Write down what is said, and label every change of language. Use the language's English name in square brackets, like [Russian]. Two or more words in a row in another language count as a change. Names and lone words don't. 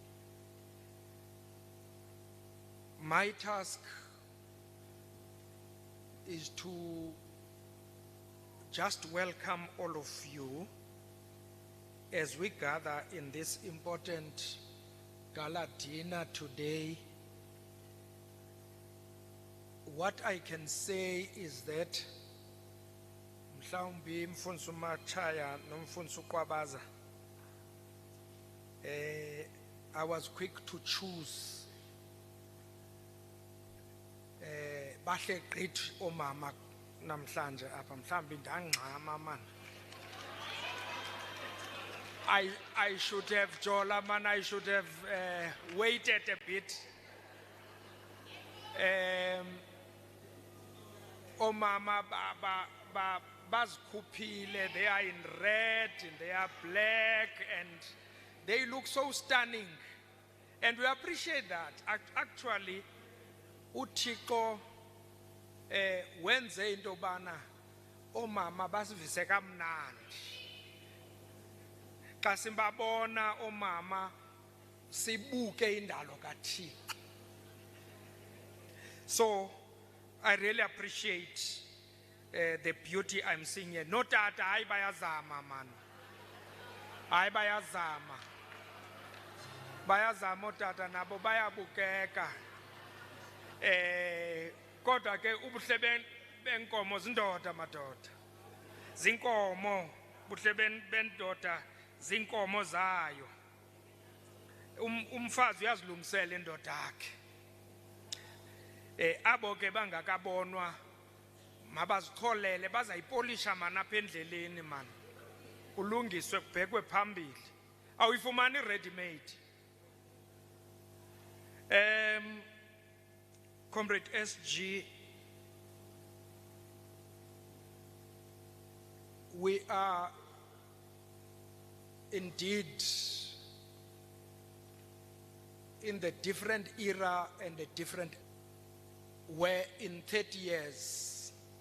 [English] My task is to just welcome all of you as we gather in this important gala dinner today. What I can say is that [Xhosa] mhlawumbi mfundisi uMachaya nomfundisi uKwabaza, [English] I was quick to choose [Xhosa] bahle gqithi omama namhlanje apha, mhlawumbi ndangxama man. [English] I should have, Jola man, I should have waited a bit. [Xhosa] Omama bazikhuphile, [English] they are in red and they are black and they look so stunning, and we appreciate that. Actually, [Xhosa] uThixo wenze into bana omama basivise kamnandi. Xa simbabona omama sibuke indalo kaThixo. [English] So I really appreciate the beauty I'm seeing here. [Xhosa] No tata, hayi bayazama man. Hayi bayazama. Bayazama otata nabo bayabukeka. Kodwa ke ubuhle benkomo zindoda madoda. Zinkomo, ubuhle bendoda zinkomo zayo. Umfazi uyazilungisela indoda yakhe. Abo ke bangakabonwa mabazixolele bazayipolisha man apha endleleni man. Kulungiswe kubhekwe phambili. Awuyifumani [English] ready made. Comrade SG, we are indeed in the different era and the different, where in 30 years,